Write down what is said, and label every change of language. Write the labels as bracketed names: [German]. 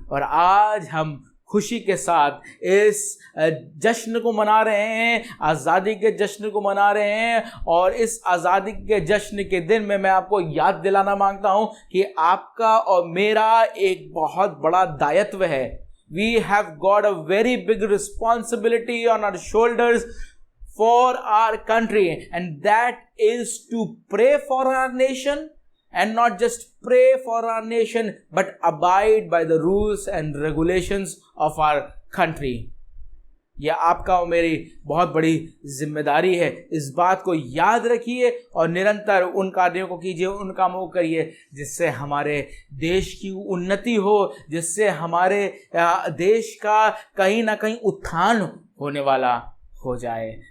[Hindi] और आज हम खुशी के साथ इस जश्न को मना रहे हैं, आज़ादी के जश्न को मना रहे हैं। और इस आज़ादी के जश्न के दिन में मैं आपको याद दिलाना मांगता हूं कि आपका और मेरा एक बहुत बड़ा दायित्व है। [English] We have got a very big responsibility on our shoulders for our country, and that is to pray for our nation, and not just pray for our nation, but abide by the rules and regulations of our country. [Hindi] यह आपका और मेरी बहुत बड़ी जिम्मेदारी है। इस बात को याद रखिए और निरंतर उन कार्यों को कीजिए, उन कामों को करिए जिससे हमारे देश की उन्नति हो, जिससे हमारे देश का कहीं ना कहीं उत्थान होने वाला हो जाए।